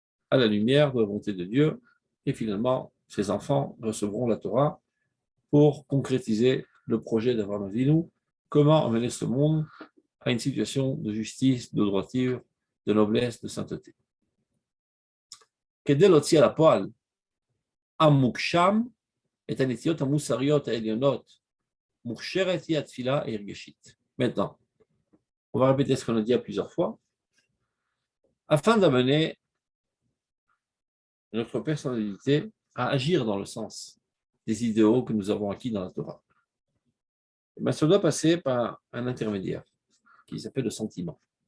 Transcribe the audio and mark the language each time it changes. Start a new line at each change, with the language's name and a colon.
French: À la lumière de la volonté de Dieu, et finalement, ses enfants recevront la Torah pour concrétiser le projet d'Abraham Avinu, comment amener ce monde à une situation de justice, de droiture, de noblesse, de sainteté.
Hebrew: כדי להוציא על הפועל המוגשם את הנטיות המוסריות העליונות, מוכשרת היא התפילה ההרגשית.
French: Maintenant, on va répéter ce qu'on a dit à plusieurs fois, afin d'amener notre personnalité à agir dans le sens des idéaux que nous avons acquis dans la Torah. Mais ça doit passer par un intermédiaire qui s'appelle le sentiment.